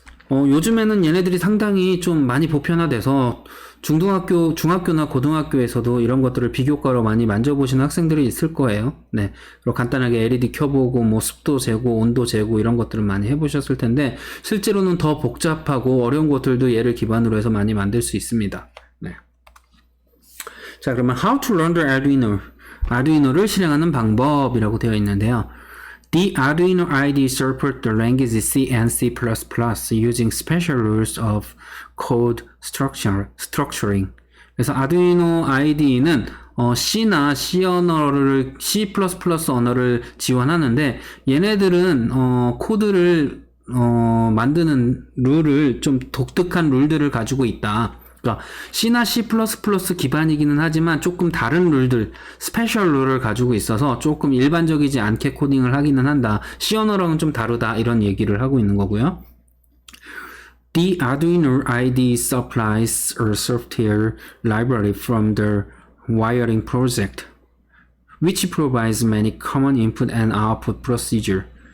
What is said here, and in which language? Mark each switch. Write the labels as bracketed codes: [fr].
[ko] 요즘에는 얘네들이 상당히 좀 많이 보편화돼서 중학교나 고등학교에서도 이런 것들을 비교과로 많이 만져보시는 학생들이 있을 거예요. 네. 그리고 간단하게 LED 켜보고, 뭐 습도 재고, 온도 재고, 이런 것들을 많이 해보셨을 텐데, 실제로는 더 복잡하고 어려운 것들도 얘를 기반으로 해서 많이 만들 수 있습니다. 네. 자, 그러면 [en] How to learn the Arduino. [ko] 아두이노를 실행하는 방법이라고 되어 있는데요. [en] The Arduino IDE supports the language C and C++ using special rules of code structuring. [ko] 그래서 아두이노 IDE는 C나 C 언어를, C++ 언어를 지원하는데 얘네들은 코드를 만드는 룰을 좀 독특한 룰들을 가지고 있다. 그러니까 C나 C++ 기반이기는 하지만 조금 다른 룰들, 스페셜 룰을 가지고 있어서 조금 일반적이지 않게 코딩을 하기는 한다. C 언어랑은 좀 다르다. 이런 얘기를 하고 있는 거고요. [en] The Arduino IDE supplies a software library from the wiring project, which provides many common input and output procedure.